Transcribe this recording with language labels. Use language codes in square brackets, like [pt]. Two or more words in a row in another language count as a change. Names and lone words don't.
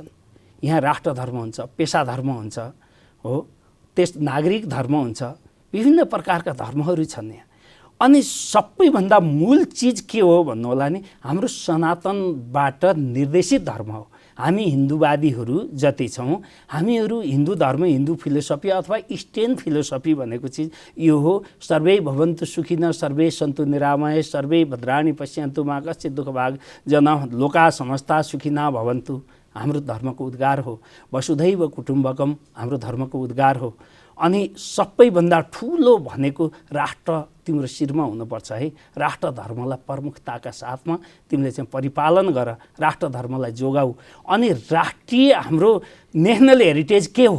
[ne] यहाँ राष्ट्र धर्म हुन्छ, पेसा धर्म हुन्छ, हो त्यस नागरिक धर्म हुन्छ, विभिन्न प्रकारका धर्महरू छन् यहाँ। अनि सबैभन्दा मूल चिज के हो भन्नु होला नि, हाम्रो सनातनबाट निर्देशित धर्म हो। हामी हिन्दूवादीहरू जति छौँ, हामीहरू हिन्दू धर्म, [en] Hindu philosophy [ne] अथवा [en] Eastern philosophy [ne] भनेको चिज यो हो। [sa] सर्वे भवन्तु सुखिनः, सर्वे सन्तु निरामय, सर्वे भद्राणि पश्यन्तु मा कश्चित् दुःखभाग् जनाः, लोका समस्ता सुखिनः भवन्तु [ne] हाम्रो धर्मको उद्गार हो। [sa] वसुधैव कुटुम्बकम [ne] हाम्रो धर्मको उद्गार हो। अनि सबैभन्दा ठुलो भनेको राष्ट्र तिम्रो शिरमा हुनुपर्छ है। राष्ट्र धर्मलाई प्रमुखताका साथमा तिमीले चाहिँ परिपालन गर, राष्ट्र धर्मलाई जोगाऊ। अनि राष्ट्रिय हाम्रो [en] national heritage [ne] के हो?